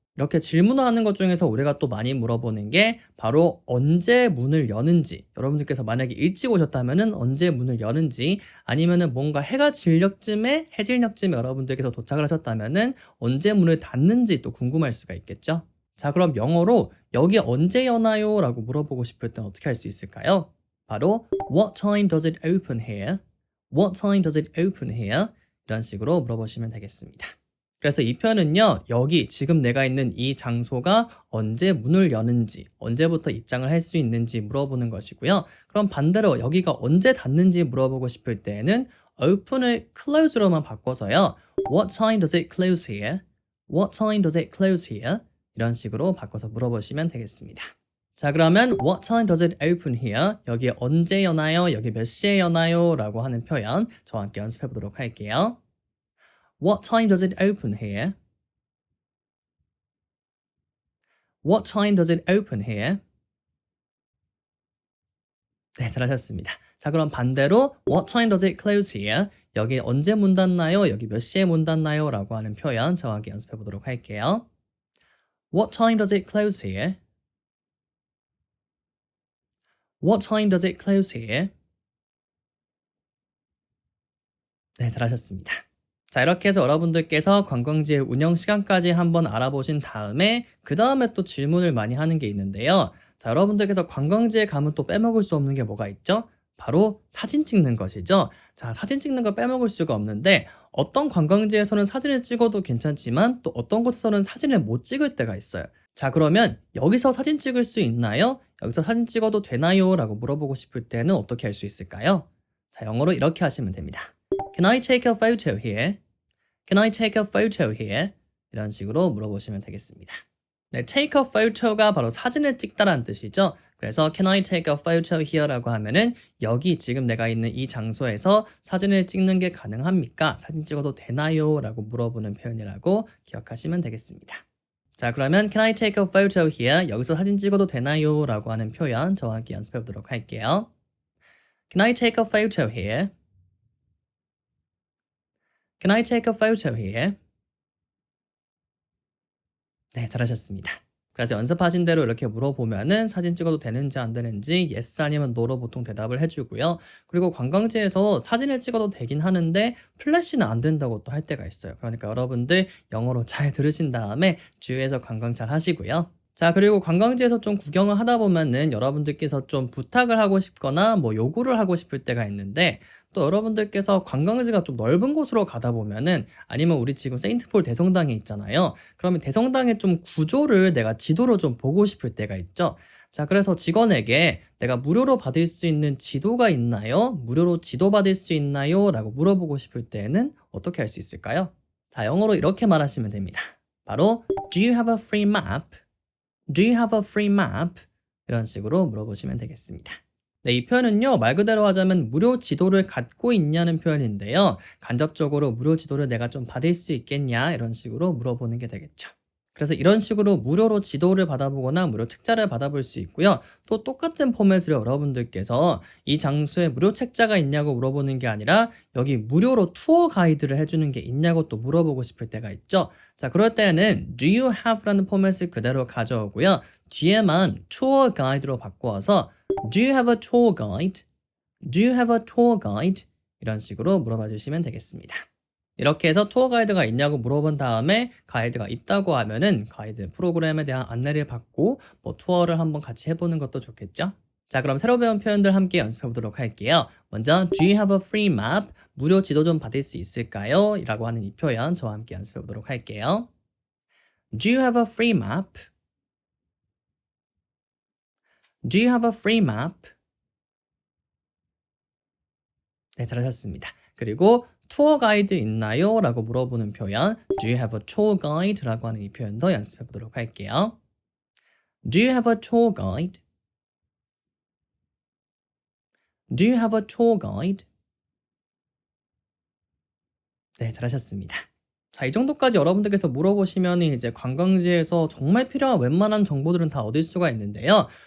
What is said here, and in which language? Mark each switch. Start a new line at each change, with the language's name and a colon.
Korean: 이렇게 질문을 하는 것 중에서 우리가 또 많이 물어보는 게 바로 언제 문을 여는지, 여러분들께서 만약에 일찍 오셨다면은 언제 문을 여는지, 아니면은 뭔가 해가 질녘쯤에 해질녘쯤에 여러분들께서 도착을 하셨다면은 언제 문을 닫는지 또 궁금할 수가 있겠죠. 자, 그럼 영어로 여기 언제 여나요? 라고 물어보고 싶을 땐 어떻게 할 수 있을까요?
English: 바로 What time does it open here? What time does it open here?
Korean: 이런 식으로 물어보시면 되겠습니다. 그래서 이 표현은요, 여기 지금 내가 있는 이 장소가 언제 문을 여는지, 언제부터 입장을 할 수 있는지 물어보는 것이고요. 그럼 반대로 여기가 언제 닫는지 물어보고 싶을 때에는 open을 close로만 바꿔서요.
English: What time does it close here? What time does it close here?
Korean: 이런 식으로 바꿔서 물어보시면 되겠습니다. 자, 그러면
English: What time does it open here?
Korean: 여기 언제 여나요? 여기 몇 시에 여나요? 라고 하는 표현 저와 함께 연습해 보도록 할게요.
English: What time does it open here? What time does it open here?
Korean: 네, 잘하셨습니다. 자, 그럼 반대로
English: What time does it close here?
Korean: 여기 언제 문 닫나요? 여기 몇 시에 문 닫나요? 라고 하는 표현 저와 함께 연습해 보도록 할게요.
English: What time does it close here? What time does it close here?
Korean: 네, 잘하셨습니다. 자, 이렇게 해서 여러분들께서 관광지의 운영 시간까지 한번 알아보신 다음에 그 다음에 또 질문을 많이 하는 게 있는데요. 자, 여러분들께서 관광지에 가면 또 빼먹을 수 없는 게 뭐가 있죠? 바로 사진 찍는 것이죠. 자, 사진 찍는 거 빼먹을 수가 없는데 어떤 관광지에서는 사진을 찍어도 괜찮지만 또 어떤 곳에서는 사진을 못 찍을 때가 있어요. 자, 그러면 여기서 사진 찍을 수 있나요? 여기서 사진 찍어도 되나요? 라고 물어보고 싶을 때는 어떻게 할 수 있을까요? 자, 영어로 이렇게 하시면 됩니다.
English: Can I take a photo here? Can I take a photo here?
Korean: 이런 식으로 물어보시면 되겠습니다. 네,
English: take a photo
Korean: 가 바로 사진을 찍다라는 뜻이죠. 그래서
English: Can I take a photo here
Korean: 라고 하면은 여기 지금 내가 있는 이 장소에서 사진을 찍는 게 가능합니까? 사진 찍어도 되나요? 라고 물어보는 표현이라고 기억하시면 되겠습니다. 자, 그러면
English: Can I take a photo here?
Korean: 여기서 사진 찍어도 되나요? 라고 하는 표현 저와 함께 연습해 보도록 할게요.
English: Can I take a photo here? Can I take a photo here?
Korean: 네, 잘하셨습니다. 그래서 연습하신 대로 이렇게 물어보면은 사진 찍어도 되는지 안 되는지 yes 아니면 no로 보통 대답을 해주고요. 그리고 관광지에서 사진을 찍어도 되긴 하는데 플래시는 안 된다고 또 할 때가 있어요. 그러니까 여러분들 영어로 잘 들으신 다음에 주위에서 관광 잘 하시고요. 자, 그리고 관광지에서 좀 구경을 하다 보면은 여러분들께서 좀 부탁을 하고 싶거나 뭐 요구를 하고 싶을 때가 있는데 또 여러분들께서 관광지가 좀 넓은 곳으로 가다 보면은 아니면 우리 지금 세인트폴 대성당에 있잖아요. 그러면 대성당의 좀 구조를 내가 지도로 좀 보고 싶을 때가 있죠. 자, 그래서 직원에게 내가 무료로 받을 수 있는 지도가 있나요? 무료로 지도 받을 수 있나요? 라고 물어보고 싶을 때는 어떻게 할 수 있을까요? 자, 영어로 이렇게 말하시면 됩니다. 바로
English: Do you have a free map? Do you have a free map?
Korean: 이런 식으로 물어보시면 되겠습니다. 네, 이 표현은요, 말 그대로 하자면 무료 지도를 갖고 있냐는 표현인데요. 간접적으로 무료 지도를 내가 좀 받을 수 있겠냐? 이런 식으로 물어보는 게 되겠죠. 그래서 이런 식으로 무료로 지도를 받아보거나 무료 책자를 받아볼 수 있고요. 또 똑같은 포맷으로 여러분들께서 이 장소에 무료 책자가 있냐고 물어보는 게 아니라 여기 무료로 투어 가이드를 해주는 게 있냐고 또 물어보고 싶을 때가 있죠. 자, 그럴 때는 do you have라는 포맷을 그대로 가져오고요. 뒤에만 투어 가이드로 바꿔서
English: Do you have a tour guide? Do you have a tour guide?
Korean: 이런 식으로 물어봐 주시면 되겠습니다. 이렇게 해서 투어 가이드가 있냐고 물어본 다음에 가이드가 있다고 하면은 가이드 프로그램에 대한 안내를 받고 뭐 투어를 한번 같이 해보는 것도 좋겠죠? 자, 그럼 새로 배운 표현들 함께 연습해 보도록 할게요. 먼저
English: Do you have a free map?
Korean: 무료 지도 좀 받을 수 있을까요? 라고 하는 이 표현 저와 함께 연습해 보도록 할게요.
English: Do you have a free map? Do you have a free map?
Korean: 네, 잘하셨습니다. 그리고 투어 가이드 있나요? 라고 물어보는 표현
English: Do you have a tour guide?
Korean: 라고 하는 이 표현도 연습해 보도록 할게요.
English: Do you have a tour guide? Do you have a tour guide?
Korean: 네, 잘하셨습니다. 자, 이 정도까지 여러분들께서 물어보시면 이제 관광지에서 정말 필요한 웬만한 정보들은 다 얻을 수가 있는데요.